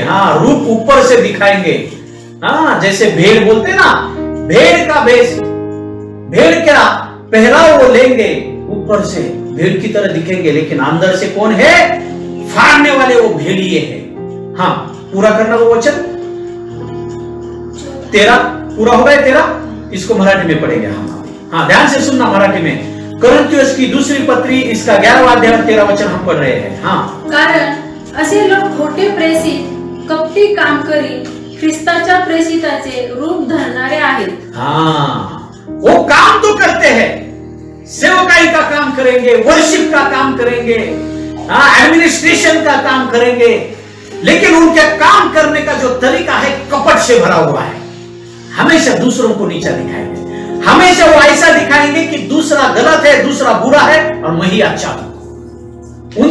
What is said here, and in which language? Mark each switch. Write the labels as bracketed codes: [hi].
[hi] हाँ, रूप ऊपर से दिखाएंगे। हाँ, जैसे भेड़ बोलते ना, भेड़ का भेष, भेड़ क्या पहराव वो लेंगे, ऊपर से भेड़ की तरह दिखेंगे, लेकिन अंदर से कौन है, फाड़ने वाले वो भेड़िए हैं। हाँ, पूरा करना वो वचन 13 पूरा हो गया। 13 इसको मराठी में पढ़ेंगे हम। हाँ, ध्यान से सुनना मराठी में। कोरिन्थियोस की दूसरी पत्री इसका 11वां अध्याय 13 वचन हम पढ़ रहे हैं। हाँ, [mr] कारण असे लोक खोटे प्रेषित कपटी काम करी ख्रिस्ताच्या प्रेषिताचे रूप धरणारे आहेत। [hi] हाँ, वो काम तो करते हैं, सेवकाई का काम करेंगे, वर्शिप का काम करेंगे, एडमिनिस्ट्रेशन का काम करेंगे, लेकिन उनके काम करने का जो तरीका है कपट से भरा हुआ है। हमेशा दूसरों को नीचा दिखाएंगे, हमेशा वो ऐसा दिखाएंगे कि दूसरा गलत है, दूसरा बुरा है और मैं ही अच्छा हूं।